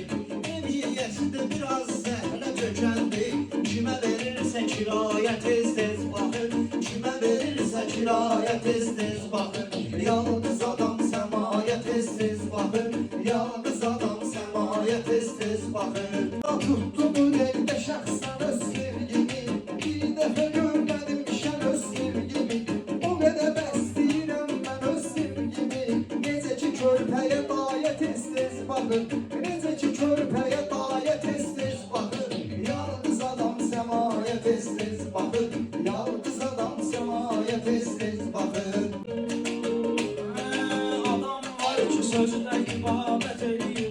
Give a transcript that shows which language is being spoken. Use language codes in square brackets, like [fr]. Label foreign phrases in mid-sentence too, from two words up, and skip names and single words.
[az] Ev yiyəsində biraz zəhlə tökəndi. Kimə verirsə kiraya tez tez baxır. Kimə verirsə kiraya tez tez baxır. [tr] Yalnız adam semaya tez tez bakır. Yalnız adam semaya tez tez bakır. Tuttum elde şahsen öz sevgimi. Bir defa görmedim şen öz sevgimi. O kadar besleyirəm ben öz sevgimi. [az] Necə ki körpəyə daya tez tez bakır. Necə ki körpəyə daya tez tez bakır. [tr] Yalnız adam semaya tez tez bakır. Yalnız adam semaya tez tez bakır. [az] Adam var ki sözlə ibadət edir.